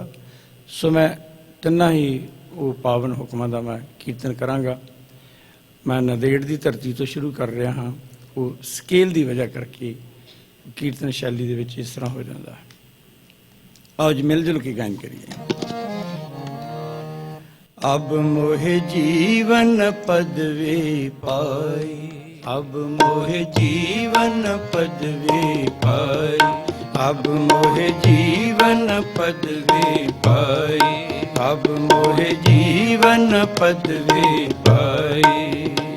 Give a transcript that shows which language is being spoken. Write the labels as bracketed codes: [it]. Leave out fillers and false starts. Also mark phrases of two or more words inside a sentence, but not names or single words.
[pa] ਸੋ ਮੈਂ ਤਿੰਨਾਂ ਹੀ ਉਹ ਪਾਵਨ ਹੁਕਮਾਂ ਦਾ ਮੈਂ ਕੀਰਤਨ ਕਰਾਂਗਾ। ਮੈਂ ਨੰਦੇੜ ਦੀ ਧਰਤੀ ਤੋਂ ਸ਼ੁਰੂ ਕਰ ਰਿਹਾ ਹਾਂ। ਉਹ ਸਕੇਲ ਦੀ ਵਜ੍ਹਾ ਕਰਕੇ ਕੀਰਤਨ ਸ਼ੈਲੀ ਦੇ ਵਿੱਚ ਇਸ ਤਰ੍ਹਾਂ ਹੋ ਜਾਂਦਾ ਹੈ। ਆਓ ਜੀ ਮਿਲ ਜੁਲ ਕੇ ਗਾਇਨ ਕਰੀਏ। [hi] अब मोहे जीवन पदवी पाई, अब मोहे जीवन पदवी पाई, अब मोहे जीवन पदवी पाई, अब मोहे जीवन पदवी पाई।